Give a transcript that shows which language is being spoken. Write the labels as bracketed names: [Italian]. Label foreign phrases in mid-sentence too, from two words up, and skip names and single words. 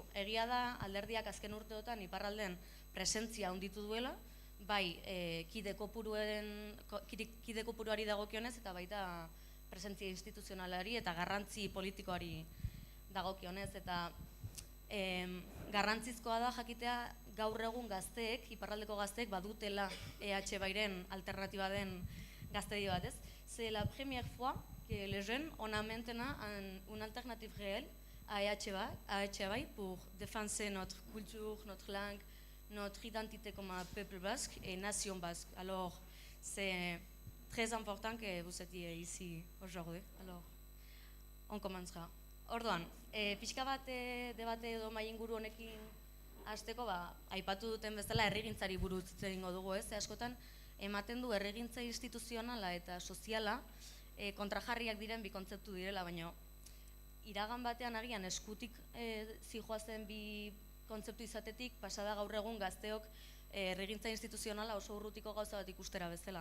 [Basque] Egia da, alderdiak azken urteotan Iparralden presentzia handitu duela, bai, kide kopuruari dagokionez eta baita presentzia instituzionalari eta garrantzi politikoari dagokionez, eta garrantzizkoa da jakitea gaur egun gazteek, Iparraldeko gazteek badutela EH Bairen alternatiba den gaztedi bat, ez? [French] C'est la première fois que les jeunes on a maintenant une alternative réelle à EH Bai pour défendre notre culture, notre langue, notre identité comme un peuple basque et nation basque. Alors, c'est très important que vous étiez ici aujourd'hui. Alors, on commencera. [Basque] Orduan, pixka bat debate edo mahai inguru honekin hasteko aipatu duten bezala herrigintzari buruz hitz egingo dugu, ez? Askotan ematen du herrigintza instituzionala eta soziala kontrajarriak diren bi kontzeptu direla, baina iragan batean agian eskutik zijoazen bi kontzeptu izatetik pasada gaur egun gazteok herrigintza instituzionala oso urrutiko gauza bat ikustera bezala.